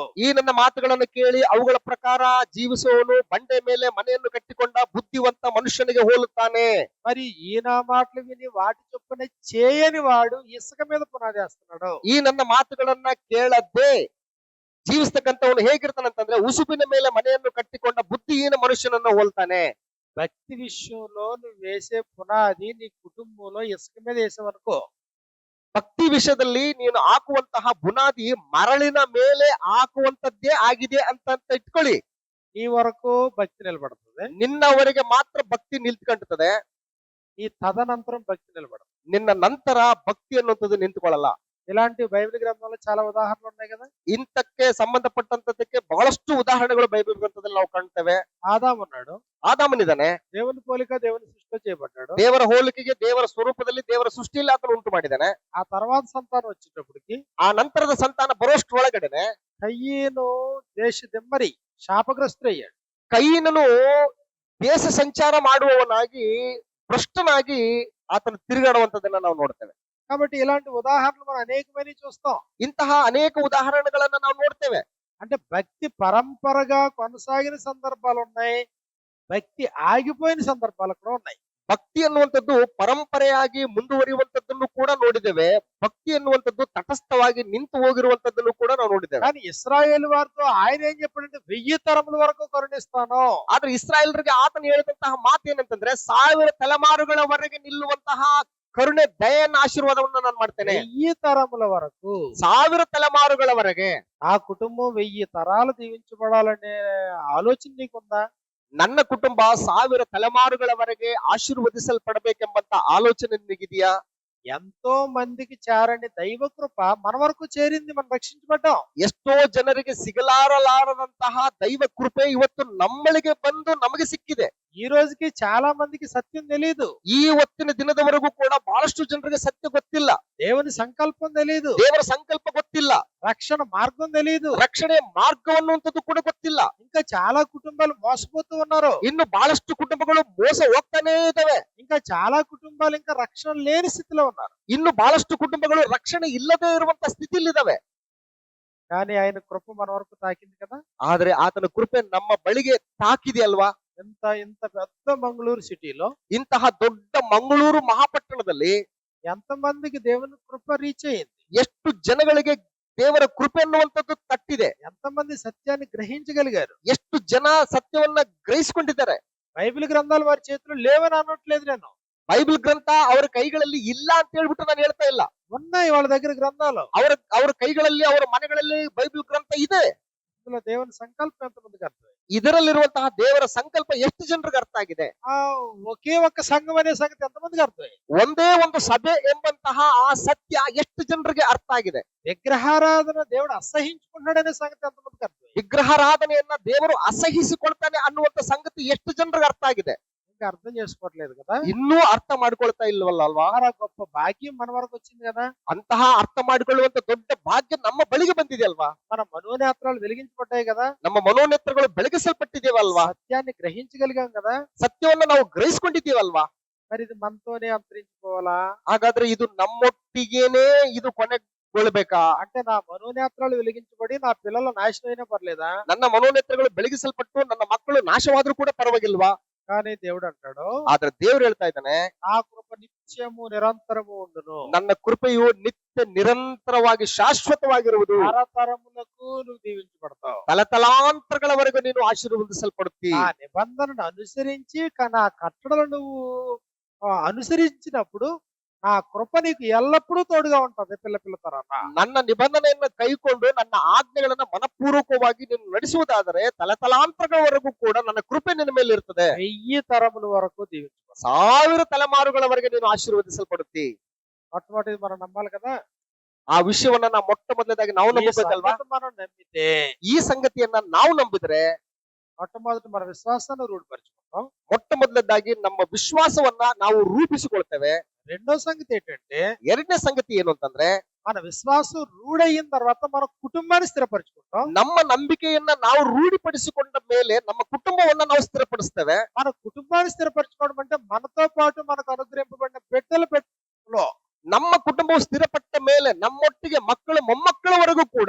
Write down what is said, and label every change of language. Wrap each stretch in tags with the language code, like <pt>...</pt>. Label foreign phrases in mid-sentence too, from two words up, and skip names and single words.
<kn>ಈ ನನ್ನ ಮಾತುಗಳನ್ನು ಕೇಳಿ ಅವುಗಳ ಪ್ರಕಾರ ಜೀವಿಸುವವನು ಬಂಡೆ ಮೇಲೆ ಮನೆಯನ್ನು ಕಟ್ಟಿಕೊಂಡ ಬುದ್ಧಿವಂತ ಮನುಷ್ಯನಿಗೆ ಹೋಲುತ್ತಾನೆ.</kn> <te>మరి ఈ నా మాటలు విని వాటి చొప్పున చేయని వాడు ఇసుక మీద పునాది వేస్తున్నాడు.</te> <kn>ಈ ನನ್ನ ಮಾತುಗಳನ್ನ ಕೇಳದೆ ಜೀವಿಸ್ತಕ್ಕಂಥವನು ಹೇಗಿರ್ತಾನಂತಂದ್ರೆ ಉಸುಬಿನ ಮೇಲೆ ಮನೆಯನ್ನು ಕಟ್ಟಿಕೊಂಡ ಬುದ್ಧಿಹೀನ ಮನುಷ್ಯನನ್ನು ಹೋಲ್ತಾನೆ.</kn> <te>భక్తి విషయంలో నువ్వు వేసే పునాది నీ కుటుంబంలో ఇసుక మీద వేసావనుకో,</te> <kn>ಭಕ್ತಿ ವಿಷಯದಲ್ಲಿ ನೀನು ಹಾಕುವಂತಹ ಬುನಾದಿ ಮರಳಿನ ಮೇಲೆ ಹಾಕುವಂತದ್ದೇ ಆಗಿದೆ ಅಂತ ಇಟ್ಕೊಳ್ಳಿ.</kn> <te>నీ వరకు భక్తి నిలబడుతుంది.</te> <kn>ನಿನ್ನವರೆಗೆ ಮಾತ್ರ ಭಕ್ತಿ ನಿಂತ್ಕೊಂಡ್ತದೆ.</kn> <te>నీ తదనంతరం భక్తి నిలబడదు.</te> <kn>ನಿನ್ನ ನಂತರ ಭಕ್ತಿ ಅನ್ನುವಂಥದ್ದು ನಿಂತ್ಕೊಳ್ಳಲ್ಲ.</kn> <te>ఇలాంటి బైబిల్ గ్రంథంలో చాలా ఉదాహరణలు ఉన్నాయి కదా.</te> <kn>ಇಂತಕ್ಕೆ ಸಂಬಂಧಪಟ್ಟಂತದಕ್ಕೆ ಬಹಳಷ್ಟು ಉದಾಹರಣೆಗಳು ಬೈಬಲ್ ಗ್ರಂಥದಲ್ಲಿ ನಾವು ಕಾಣ್ತೇವೆ.</kn> <te>ఆదాము ఉన్నాడు,</te> <kn>ಆದಾಮನಿದ್ದಾನೆ.</kn> <te>దేవుని పోలిక దేవుని సృష్టిలో చేయబడ్డాడు.</te> <kn>ದೇವರ ಹೋಲಿಕೆಗೆ ದೇವರ ಸ್ವರೂಪದಲ್ಲಿ ದೇವರ ಸೃಷ್ಟಿಯಲ್ಲಿ ಆತನು ಉಂಟು ಮಾಡಿದ್ದಾನೆ.</kn> <te>ఆ తర్వాత సంతానం వచ్చేటప్పటికి</te> <kn>ಆ ನಂತರದ ಸಂತಾನ ಬರೋಷ್ಟ್ರೊಳಗಡೆನೆ</kn> <te>కయ్యను దేశదిమ్మరి శాపగ్రస్తుడయ్యాడు.</te> <kn>ಕೈಯಿನನು ದೇಶ ಸಂಚಾರ ಮಾಡುವವನಾಗಿ ಭ್ರಷ್ಟನಾಗಿ ಆತನು ತಿರುಗಾಡುವಂತದನ್ನ ನಾವು ನೋಡ್ತೇವೆ.</kn> <te>కాబట్టి ఇలాంటి ఉదాహరణలు మనం అనేకమైనవి చూస్తాం.</te> <kn>ಇಂತಹ ಅನೇಕ ಉದಾಹರಣೆಗಳನ್ನ ನಾವು ನೋಡ್ತೇವೆ.</kn> <te>అంటే భక్తి పరంపరగా కొనసాగిన సందర్భాలు ఉన్నాయి, భక్తి ఆగిపోయిన సందర్భాలు కూడా ఉన్నాయి.</te> <kn>ಭಕ್ತಿ ಅನ್ನುವಂಥದ್ದು ಪರಂಪರೆಯಾಗಿ ಮುಂದುವರಿಯುವಂತದ್ದನ್ನು ಕೂಡ ನೋಡಿದ್ದೇವೆ. ಭಕ್ತಿ ಅನ್ನುವಂಥದ್ದು ತಟಸ್ಥವಾಗಿ ನಿಂತು ಹೋಗಿರುವಂತದ್ದನ್ನು ಕೂಡ ನಾವು ನೋಡಿದ್ದೇವೆ.</kn> <te>కానీ ఇశ్రాయేలు వారితో ఆయన ఏం చెప్పాడంటే 1000 తరముల వరకు కరుణిస్తాను.</te> <kn>ಆದ್ರೆ ಇಸ್ರಾಯೇಲರಿಗೆ ಆತನು ಹೇಳಿದಂತಹ ಮಾತು ಏನಂತಂದ್ರೆ 1000 ತಲೆಮಾರುಗಳವರೆಗೆ ನಿಲ್ಲುವಂತಹ ಕರುಣೆ ದಯೆಯನ್ನ ಆಶೀರ್ವಾದವನ್ನು ನಾನು ಮಾಡ್ತೇನೆ.</kn> <te>1000 తరముల వరకు</te> <kn>1000 ತಲೆಮಾರುಗಳವರೆಗೆ</kn> <te>ఆ కుటుంబం 1000 తరాలు దీవించబడాలనే ఆలోచన నీకుందా?</te> <kn>ನನ್ನ ಕುಟುಂಬ 1000 ತಲೆಮಾರುಗಳವರೆಗೆ ಆಶೀರ್ವದಿಸಲ್ಪಡಬೇಕೆಂಬಂತ ಆಲೋಚನೆ ನಿನಗಿದೆಯಾ?</kn> <te>ఎంతో మందికి చేరని దైవ కృప మన వరకు చేరింది, మనం రక్షించబడ్డాం.</te> <kn>ಎಷ್ಟೋ ಜನರಿಗೆ ಸಿಗಲಾರಲಾರದಂತಹ ದೈವ ಕೃಪೆ ಇವತ್ತು ನಮ್ಮಳಿಗೆ ಬಂದು ನಮಗೆ ಸಿಕ್ಕಿದೆ.</kn> <te>ఈ రోజుకి చాలా మందికి సత్యం తెలియదు,</te> <kn>ಈ ಹೊತ್ತಿನ ದಿನದವರೆಗೂ ಕೂಡ ಬಹಳಷ್ಟು ಜನರಿಗೆ ಸತ್ಯ ಗೊತ್ತಿಲ್ಲ.</kn> <te>దేవుని సంకల్పం తెలియదు,</te> <kn>ದೇವರ ಸಂಕಲ್ಪ ಗೊತ್ತಿಲ್ಲ,</kn> <te>రక్షణ మార్గం తెలియదు,</te> <kn>ರಕ್ಷಣೆ ಮಾರ್ಗವನ್ನುವಂಥದ್ದು ಕೂಡ ಗೊತ್ತಿಲ್ಲ.</kn> <te>ఇంకా చాలా కుటుంబాలు మోసపోతూ ఉన్నారు.</te> <kn>ಇನ್ನು ಬಹಳಷ್ಟು ಕುಟುಂಬಗಳು ಮೋಸ ಹೋಗ್ತಾನೇ ಇದಾವೆ.</kn> <te>ఇంకా చాలా కుటుంబాలు ఇంకా రక్షణ లేని స్థితిలో ఉన్నారు.</te> <kn>ಇನ್ನು ಬಹಳಷ್ಟು ಕುಟುಂಬಗಳು ರಕ್ಷಣೆ ಇಲ್ಲದೆ ಇರುವಂತ ಸ್ಥಿತಿಯಲ್ಲಿದ್ದಾವೆ.</kn> <te>కానీ ఆయన కృప మన వరకు తాకింది కదా.</te> <kn>ಆದ್ರೆ ಆತನ ಕೃಪೆ ನಮ್ಮ ಬಳಿಗೆ ತಾಕಿದೆಯಲ್ವಾ?</kn> <te>ఇంత పెద్ద మంగళూరు సిటీలో</te> <kn>ಇಂತಹ ದೊಡ್ಡ ಮಂಗಳೂರು ಮಹಾಪಟ್ಟಣದಲ್ಲಿ</kn> <te>ఎంత మందికి దేవుని కృప రీచ్ అయ్యింది,</te> <kn>ಎಷ್ಟು ಜನಗಳಿಗೆ ದೇವರ ಕೃಪೆ ಅನ್ನುವಂಥದ್ದು ತಟ್ಟಿದೆ,</kn> <te>ఎంత మంది సత్యాన్ని గ్రహించగలిగారు.</te> <kn>ಎಷ್ಟು ಜನ ಸತ್ಯವನ್ನ ಗ್ರಹಿಸಿಕೊಂಡಿದ್ದಾರೆ.</kn> <te>బైబిల్ గ్రంథాలు వారి చేతిలో లేవని అనట్లేదు నేను,</te> <kn>ಬೈಬಲ್ ಗ್ರಂಥ ಅವರ ಕೈಗಳಲ್ಲಿ ಇಲ್ಲ ಅಂತ ಹೇಳ್ಬಿಟ್ಟು ನಾನು ಹೇಳ್ತಾ ಇಲ್ಲ.</kn> <te>ఉన్నాయి వాళ్ళ దగ్గర గ్రంథాలు.</te> <kn>ಅವರ ಕೈಗಳಲ್ಲಿ ಅವರ ಮನೆಗಳಲ್ಲಿ ಬೈಬಲ್ ಗ್ರಂಥ ಇದೆ.</kn> <te>ఇందులో దేవుని సంకల్పం ఎంతమందికి అర్థమైంది?</te> <kn>ಇದರಲ್ಲಿರುವಂತಹ ದೇವರ ಸಂಕಲ್ಪ ಎಷ್ಟು ಜನರಿಗೆ ಅರ್ಥ ಆಗಿದೆ?</kn> <te>ఆ ఒకే ఒక్క సంఘం అనే సంగతి ఎంతమందికి అర్థమైంది?</te> <kn>ಒಂದೇ ಒಂದು ಸಭೆ ಎಂಬಂತಹ ಆ ಸತ್ಯ ಎಷ್ಟು ಜನರಿಗೆ ಅರ್ಥ ಆಗಿದೆ?</kn> <te>విగ్రహారాధన దేవుడు అసహించుకుంటున్నాడనే సంగతి ఎంతమందికి అర్థమైంది?</te> <kn>ವಿಗ್ರಹಾರಾಧನೆಯನ್ನ ದೇವರು ಅಸಹಿಸಿಕೊಳ್ತಾನೆ ಅನ್ನುವಂತ ಸಂಗತಿ ಎಷ್ಟು ಜನರಿಗೆ ಅರ್ಥ ಆಗಿದೆ?</kn> <te>ఇంకా అర్థం చేసుకోవట్లేదు కదా.</te> <kn>ಇನ್ನೂ ಅರ್ಥ ಮಾಡ್ಕೊಳ್ತಾ ಇಲ್ವಲ್ಲ ಅಲ್ವಾ?</kn> <te>చాలా గొప్ప భాగ్యం మన వరకు వచ్చింది కదా.</te> <kn>ಅಂತಹ ಅರ್ಥ ಮಾಡಿಕೊಳ್ಳುವಂತ ದೊಡ್ಡ ಭಾಗ್ಯ ನಮ್ಮ ಬಳಿಗೆ ಬಂದಿದೆ ಅಲ್ವಾ?</kn> <te>మన మనోనేత్రాలు వెలిగించబడ్డాయి కదా.</te> <kn>ನಮ್ಮ ಮನೋನೇತ್ರಗಳು ಬೆಳಗಿಸಲ್ಪಟ್ಟಿದ್ದೇವಲ್ವಾ?</kn> <te>సత్యాన్ని గ్రహించగలిగాం కదా.</te> <kn>ಸತ್ಯವನ್ನ ನಾವು ಗ್ರಹಿಸಿಕೊಂಡಿದ್ದೀವಲ್ವಾ?</kn> <te>మరి ఇది మనతోనే అంతరించిపోవాలా?</te> <kn>ಹಾಗಾದ್ರೆ ಇದು ನಮ್ಮೊಟ್ಟಿಗೇನೆ ಇದು ಕೊನೆಗೊಳ್ಳಬೇಕಾ?</kn> <te>అంటే నా మనోనేత్రాలు వెలిగించబడి నా పిల్లల నాశనం అయినా పర్లేదా?</te> <kn>ನನ್ನ ಮನೋನೇತ್ರಗಳು ಬೆಳಗಿಸಲ್ಪಟ್ಟು ನನ್ನ ಮಕ್ಕಳು ನಾಶವಾದ್ರೂ ಕೂಡ ಪರವಾಗಿಲ್ವಾ?</kn> <te>కానీ దేవుడు అంటాడు,</te> <kn>ಆದ್ರೆ ದೇವ್ರು ಹೇಳ್ತಾ ಇದ್ದಾನೆ,</kn> <te>నా కృప నిత్యము నిరంతరము ఉండును,</te> <kn>ನನ್ನ ಕೃಪೆಯು ನಿತ್ಯ ನಿರಂತರವಾಗಿ ಶಾಶ್ವತವಾಗಿರುವುದು,</kn> <te>తరతరములకు నువ్వు దీవించబడతావు.</te> <kn>ತಲತಲಾಂತರಗಳವರೆಗೂ ನೀನು ಆಶೀರ್ವದಿಸಲ್ಪಡುತ್ತಿ.</kn> <te>ఆ నిబంధనను అనుసరించి నా కట్టడలు నువ్వు అనుసరించినప్పుడు నా కృప నీకు ఎల్లప్పుడూ తోడుగా ఉంటది పిల్ల తరాన.</te> <kn>ನನ್ನ ನಿಬಂಧನೆಯನ್ನ ಕೈಕೊಂಡು ನನ್ನ ಆಜ್ಞೆಗಳನ್ನ ಮನಪೂರ್ವಕವಾಗಿ ನೀನು ನಡೆಸುವುದಾದರೆ ತಲತಲಾಂತರಗಳವರೆಗೂ ಕೂಡ ನನ್ನ ಕೃಪೆ ನಿನ್ನ ಮೇಲೆ ಇರ್ತದೆ.</kn> <te>1000 తరముల వరకు దీవించబడతావు.</te> <kn>1000 ತಲೆಮಾರುಗಳವರೆಗೆ ನೀನು ಆಶೀರ್ವದಿಸಲ್ಪಡುತ್ತಿ.</kn> <te>మొట్టమొదటి మనం నమ్మాలి కదా.</te> <kn>ಆ ವಿಷಯವನ್ನ ನಾವು ಮೊಟ್ಟ ಮೊದಲನೇದಾಗಿ ನಾವು</kn> <te>ఈ</te> <kn>ನಂಬಬೇಕಲ್ವಾ?</kn> <te>సంగతి మనం నమ్మితే</te> <kn>ಈ ಸಂಗತಿಯನ್ನ ನಾವು ನಂಬಿದ್ರೆ</kn> <te>మొట్టమొదటి మన విశ్వాసాన్ని రూఢిపరచుకుంటాం.</te> <kn>ಮೊಟ್ಟ ಮೊದಲನೇದಾಗಿ ನಮ್ಮ ವಿಶ್ವಾಸವನ್ನ ನಾವು ರೂಪಿಸಿಕೊಳ್ತೇವೆ.</kn> <te>రెండో సంగతి ఏంటంటే,</te> <kn>ಎರಡನೇ ಸಂಗತಿ ಏನು ಅಂತಂದ್ರೆ,</kn> <te>మన విశ్వాసం రూఢయిన తర్వాత మన కుటుంబాన్ని స్థిరపరచుకుంటాం.</te> <kn>ನಮ್ಮ ನಂಬಿಕೆಯನ್ನ ನಾವು ರೂಢಿಪಡಿಸಿಕೊಂಡ ಮೇಲೆ ನಮ್ಮ ಕುಟುಂಬವನ್ನ ನಾವು ಸ್ಥಿರಪಡಿಸ್ತೇವೆ.</kn> <te>మన కుటుంబాన్ని స్థిరపరచుకోవడం అంటే మనతో పాటు మనకు అనుగ్రహింపబడిన పెట్టెలో</te> <kn>ನಮ್ಮ ಕುಟುಂಬವು ಸ್ಥಿರಪಟ್ಟ ಮೇಲೆ ನಮ್ಮೊಟ್ಟಿಗೆ ಮಕ್ಕಳು ಮೊಮ್ಮಕ್ಕಳವರೆಗೂ ಕೂಡ.</kn>